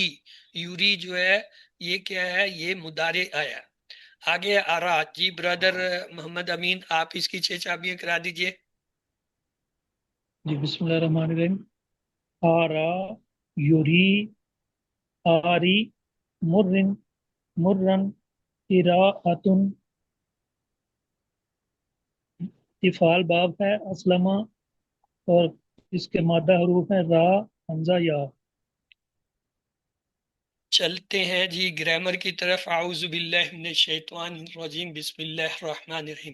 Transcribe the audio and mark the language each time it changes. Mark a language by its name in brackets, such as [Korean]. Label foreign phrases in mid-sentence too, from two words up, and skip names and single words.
[Urdu] یوری جو ہے یہ کیا ہے یہ مضارع آیا. آگے آرا. جی برادر محمد امین آپ اس کی 6 چابیاں کرا دیجئے. [Arabic] جی بسم اللہ الرحمن الرحیم. آرا یوری آری مرن مرن اراۃن. [Urdu] افعال باب ہے اسلمہ اور اس کے مادہ حروف ہیں را حمزہ یا. چلتے ہیں جی گرامر کی طرف. [Arabic] اعوذ باللہ من الشیطان الرجیم بسم اللہ الرحمن الرحیم.